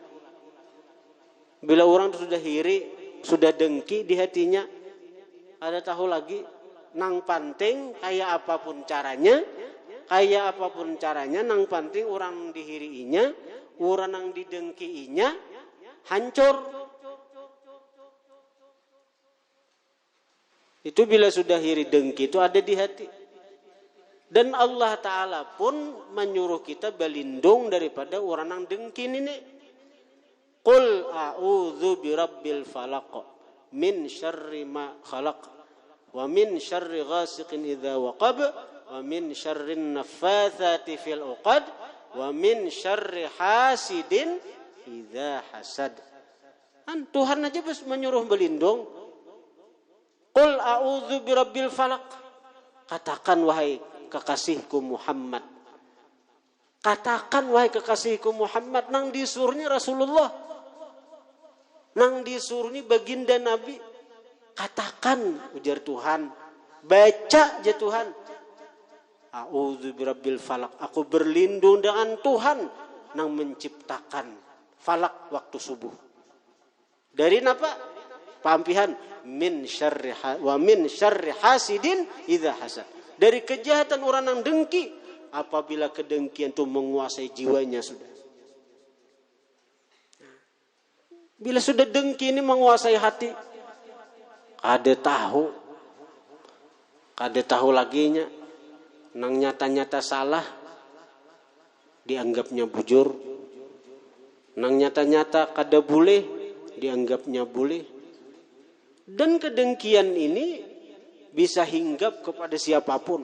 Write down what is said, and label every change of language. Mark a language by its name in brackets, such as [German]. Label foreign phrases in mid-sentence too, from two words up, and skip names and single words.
[Banjar] Bila orang sudah hiri, sudah dengki di hatinya, ada tahu lagi, nang panting kayak apapun caranya, nang panting orang dihiriinya, orang yang didengkiinya, hancur. Itu bila sudah hiri dengki itu ada di hati. [Indonesian] Dan Allah Ta'ala pun menyuruh kita berlindung daripada orang yang dengki ini. [Arabic] قل أعوذ برب الفلق من شر ما خلق ومن شر غاسق إذا وقب ومن شر النفاثات في العقد ومن شر حاسد إذا حسد. [Indonesian] Tuhan aja menyuruh berlindung. [Arabic] قل أعوذ برب الفلق. [Indonesian] Katakan wahai kekasihku Muhammad. Katakan wahai kekasihku Muhammad, [Banjar] nang disuruhnya Rasulullah. Nang disuruh ni baginda Nabi. Katakan ujar Tuhan. Baca aja Tuhan. [Arabic] أعوذ برب الفلق. [Indonesian] Aku berlindung dengan Tuhan yang menciptakan falak waktu subuh. Dari apa? [Arabic] Pampihan من شر حاسد إذا حسد. [Indonesian] Dari kejahatan orang yang dengki apabila kedengkian itu menguasai jiwanya sudah. Bila sudah dengki ini menguasai hati, [Banjar] kada tahu laginya, nang nyata-nyata salah, dianggapnya bujur, nang nyata-nyata kada boleh, dianggapnya boleh. [Indonesian] Dan kedengkian ini bisa hinggap kepada siapapun.